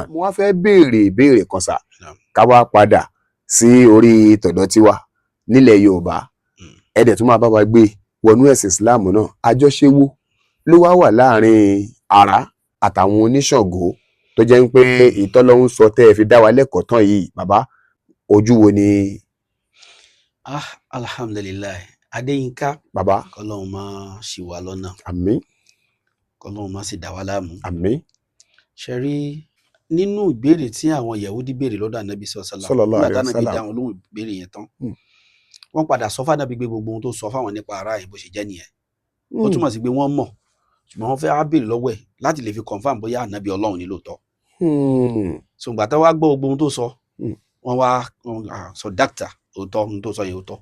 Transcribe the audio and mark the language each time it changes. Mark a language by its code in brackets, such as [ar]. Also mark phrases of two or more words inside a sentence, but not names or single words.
[yo] mo wá fẹ́ béèrè ìbéèrè kan sà ká wá padà sí orí tọ̀dọ̀ tiwa nílẹ̀ Yorùbá ẹ̀dẹ̀ tún máa bá wa gbé wọnú ẹ̀sìn Islam náà àjọṣe wo ló wá wà láàrin àrá àtàwọn oníṣàngó tó jẹ́ pé ìtọ́lọ́hún sọ tẹ́ ẹ fi dá wa lẹ́kọ̀ọ́ tán yìí bàbá ojú wo ni. Alhamdulilayi Adéyínká bàbá kọ́lọ́hún máa ṣì wá lọ́nà àmín kọ́lọ́hún máa sì dá wa láàmú. àmín. ṣe rí nínú ìbéèrè tí àwọn Yahudi béèrè lọ́dọ̀ Ànábì [ar] صلى الله عليه وسلم [yo] nígbà tí dáhùn lóhùn ìbéèrè yẹn tán wọ́n padà sọ fáwọn gbé gbogbo ohun tó sọ fáwọn nípa ara yẹn bó ṣe jẹ́ nìyẹn ó túmọ̀ sí pé wọ́n mọ̀ ṣùgbọ́n wọ́n fẹ́ á béèrè lọ́wọ́ ẹ̀ láti lè fi confam bóyá ànábì Ọlọ́run ní lóòótọ́. so ìgbà tó wá gbọ́ gbogbo ohun tó sọ wọ́n wá sọ dákítà òótọ́ ohun tó sọ yẹn òótọ́.